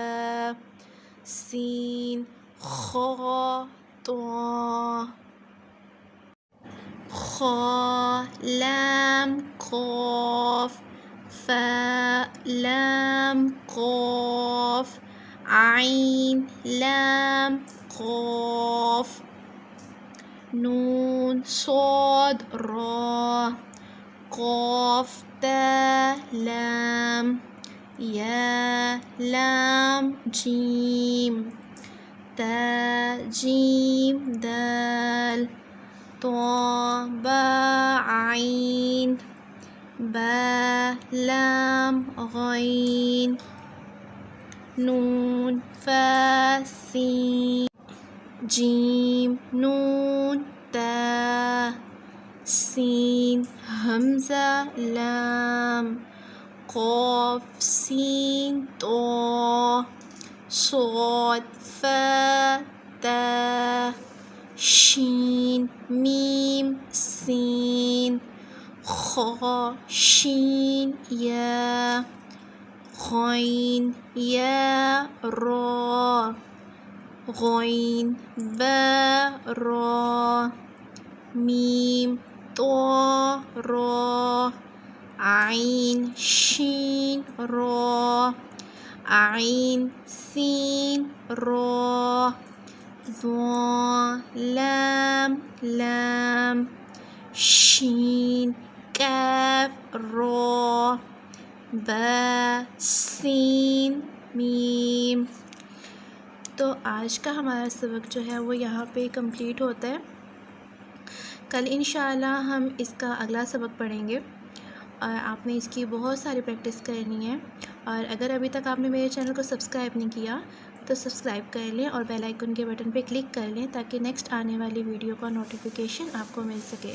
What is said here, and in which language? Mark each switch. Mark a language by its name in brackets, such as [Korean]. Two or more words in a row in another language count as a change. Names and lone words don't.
[Urdu] سین خا تو خا لام قاف فا لام قاف عین لام قاف नून صاد را قاف تا لام یا لام جیم تا جیم دال تو با عین با لام غین نون فا سین جیم نون تا سین حمزہ لام قاف سین طا صاد فا تا شین میم سین خا شین یا غین یا را غین با را میم طا را عین شین را عین سین را ضا لام لام شین کاف را با سین میم. تو آج کا ہمارا سبق جو ہے وہ یہاں پہ کمپلیٹ ہوتا ہے. کل انشاءاللہ ہم اس کا اگلا سبق پڑھیں گے اور آپ نے اس کی بہت ساری پریکٹس کرنی ہے. اور اگر ابھی تک آپ نے میرے چینل کو سبسکرائب نہیں کیا تو سبسکرائب کر لیں اور بیل آئیکن کے بٹن پہ کلک کر لیں تاکہ نیکسٹ آنے والی ویڈیو کا نوٹیفیکیشن آپ کو مل سکے.